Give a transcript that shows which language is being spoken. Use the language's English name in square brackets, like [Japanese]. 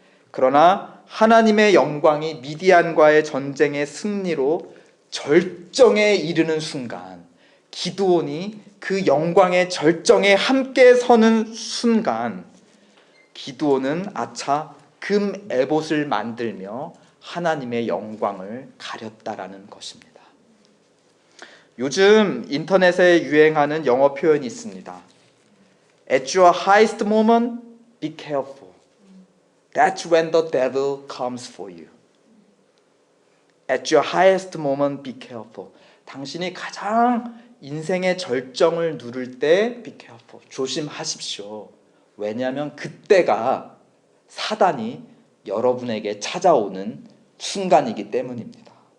[Korean] 그러나 하나님의 영광이 미디안과의 전쟁의 승리로 절정에 이르는 순간 기드온이 그 영광의 절정에 함께 서는 순간 기드온은 아차 금 에봇을 만들며 하나님의 영광을 가렸다라는 것입니다. 요즘 인터넷에 유행하는 영어 표현이 있습니다. [English] At your highest moment, be careful. That's when the devil comes for you. At your highest moment, be careful. [Korean] 당신이 가장 인생의 절정을 누릴 때 be careful. 조심하십시오. 왜냐하면 그때가 사단이 여러분에게 찾아오는 순간이기 때문입니다.